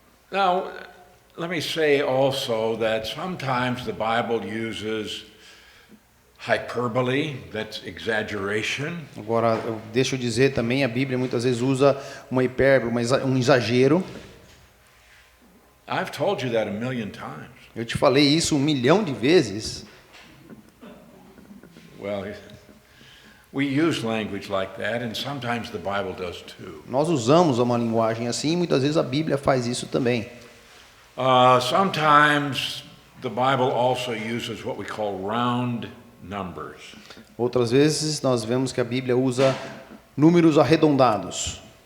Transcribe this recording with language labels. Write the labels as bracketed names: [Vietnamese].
[English] Now, let me say also that sometimes the Bible uses hyperbole, that's exaggeration. [Portuguese] Agora, deixa eu dizer também, a Bíblia muitas vezes usa uma hipérbole, um exagero. [English] I've told you that a million times. [Portuguese] Eu te falei isso 1 milhão de vezes. [English] Well, we use language like that, and sometimes the Bible does too. [Portuguese] Nós usamos uma linguagem assim e muitas vezes a Bíblia faz isso também. [English] Sometimes the Bible also uses what we call round numbers. [Portuguese] Outras vezes nós vemos que a Bíblia usa números arredondados.